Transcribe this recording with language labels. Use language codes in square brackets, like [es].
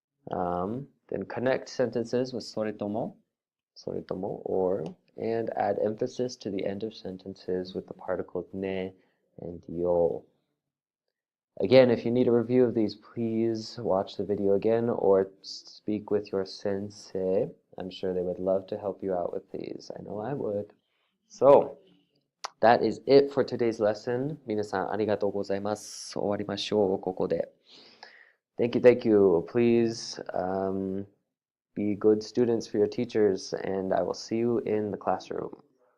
[en] Then connect sentences with それとも, or, and add emphasis to the end of sentences with the particles ne and yo. Again, if you need a review of these, please watch the video again or speak with your sensei. I'm sure they would love to help you out with these. I know I would. So, that is it for today's lesson. [ja] 皆さんありがとうございます。終わりましょう、ここで。 [en] Thank you, thank you. Please be good students for your teachers, and I will see you in the classroom.